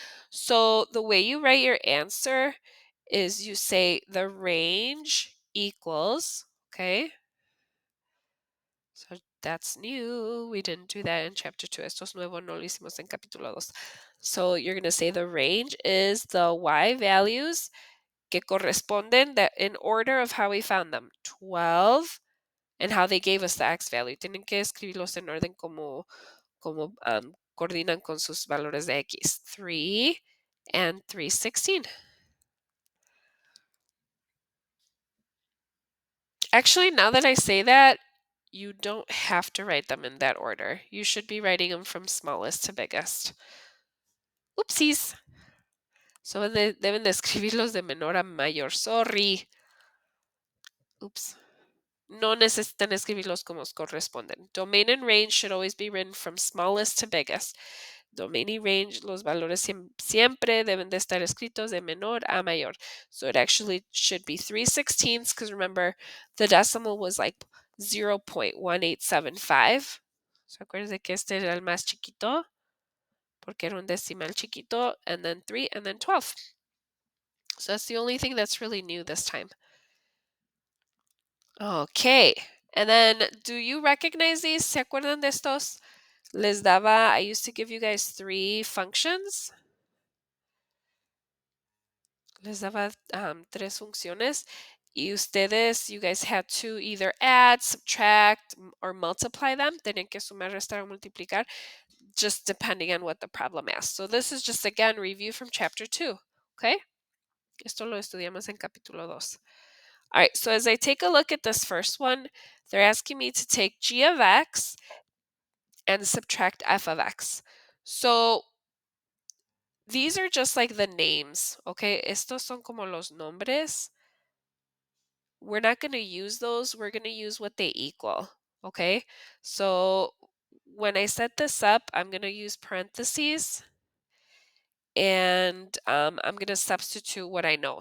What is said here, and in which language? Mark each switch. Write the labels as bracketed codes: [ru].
[en] So the way you write your answer is you say the range equals, okay? So that's new. We didn't do that in chapter 2. [es] Esto es nuevo, no lo hicimos en capítulo 2. [en] So you're going to say the range is the y values [es] que corresponden [en] that in order of how we found them. 12 and how they gave us the x value. [es] Tienen que escribirlos en orden como coordinan con sus valores de x. [en] 3 and 316. Actually, now that I say that, you don't have to write them in that order. You should be writing them from smallest to biggest. Oopsies. [es] So deben de escribirlos de menor a mayor. [en] Sorry. Oops. [es] No necesitan escribirlos como corresponden. [en] Domain and range should always be written from smallest to biggest. [es] Domain y range, los valores siempre deben de estar escritos de menor a mayor. [en] So it actually should be 3/16 because remember, the decimal was like 0.1875. [es] So acuérdense que este era el más chiquito porque era un decimal chiquito, [en] and then 3, and then 12. So that's the only thing that's really new this time. Okay. And then, do you recognize these? [es] ¿Se acuerdan de estos? Les daba, [en] I used to give you guys 3 functions. [es] Les daba 3 funciones. Y ustedes, [en] you guys had to either add, subtract, or multiply them. [es] Tenían que sumar, restar, o multiplicar, [en] just depending on what the problem asked. So this is just, again, review from chapter 2. Okay? [es] Esto lo estudiamos en capítulo 2. [en] All right, so as I take a look at this first one, they're asking me to take g of x and subtract f of x. So these are just like the names, okay? [es] Estos son como los nombres. [en] We're not going to use those. We're going to use what they equal, okay? So when I set this up, I'm going to use parentheses and I'm going to substitute what I know.